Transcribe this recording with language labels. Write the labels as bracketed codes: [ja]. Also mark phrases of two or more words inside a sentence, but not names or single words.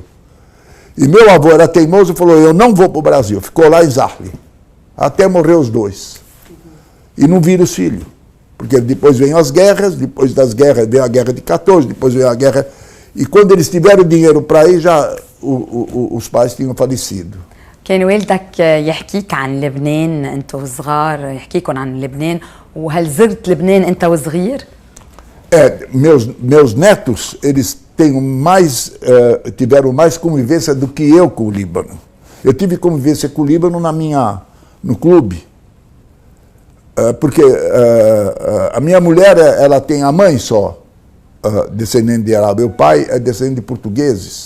[pt] E meu avô era teimoso e falou, eu não vou para o Brasil, ficou lá em Zarle, até morrer os 2. E não viram os filhos, porque depois vem as guerras, depois das guerras veio a guerra de 14, depois veio a guerra... E quando eles tiveram dinheiro para ir, já os pais tinham falecido. [ar] كان والدك يحكيك عن لبنان انت وصغار، يحكيكم عن لبنان، وهل زرت لبنان انت وصغير؟ [pt] Meus netos, eles tiveram mais convivência do que eu com o Líbano. Eu tive convivência com o Líbano no clube, porque a minha mulher, ela tem a mãe só, descendente de árabe, o pai é descendente de portugueses.